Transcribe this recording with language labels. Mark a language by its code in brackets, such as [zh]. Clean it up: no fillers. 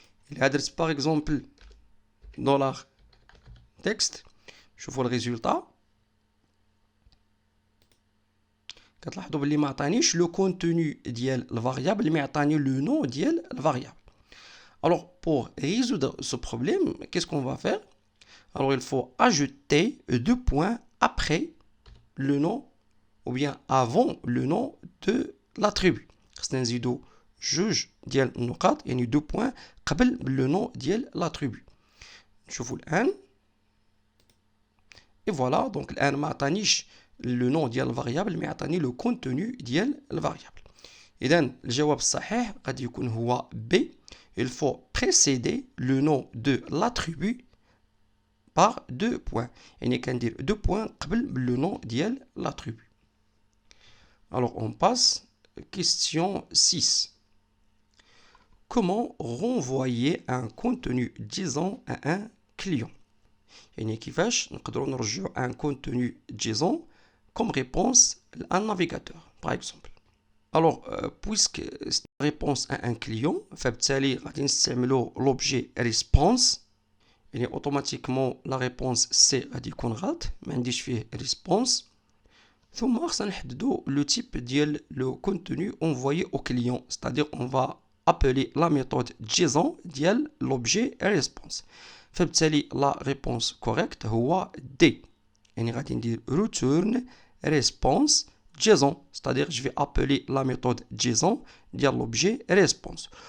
[fr] Il adresse par exemple $texte. Je vois le résultat. [ar] كتلاحظوا باللي ما عطانيش لو كونتوني ديال الفاريابل اللي ما عطاني لو نو ديال الفاريابل. [fr] Alors, pour résoudre ce problème, qu'est-ce qu'on va faire? Alors, il faut ajouter deux points après le nom ou bien avant le nom de l'attribut. C'est-à-dire, juge ديال النقاط يعني deux points قبل le nom ديال l'attribut. نشوفوا الآن. [ar] Et voilà, donc الآن ما عطانيش le nom ديال الفاريابل mais عطاني le contenu ديال الفاريابل. إذا الجواب الصحيح قد يكون هو B. [fr] Il faut précéder le nom de l'attribut par deux points. يعني كندير deux points قبل le nom ديال l'attribut. Alors on passe question 6. Comment renvoyer un contenu JSON à un client? يعني كيفاش نقدروا نرجعوا un contenu JSON comme réponse à un navigateur par exemple. Alors, puisque c'est une réponse à un client, فبالتالي غادي نستعملوا l'objet response. [ar] يعني automatiquement la réponse C غادي يكون غلط ما عنديش فيه response. [fr] ثم خصنا نحددوا le type ديال le contenu envoyé au client, c'est-à-dire on va appeler la méthode JSON ديال l'objet response. فبالتالي la réponse correcte هو D. يعني غادي ندير return response JSON, c'est-à-dire je vais appeler la méthode JSON ديال l'objet response.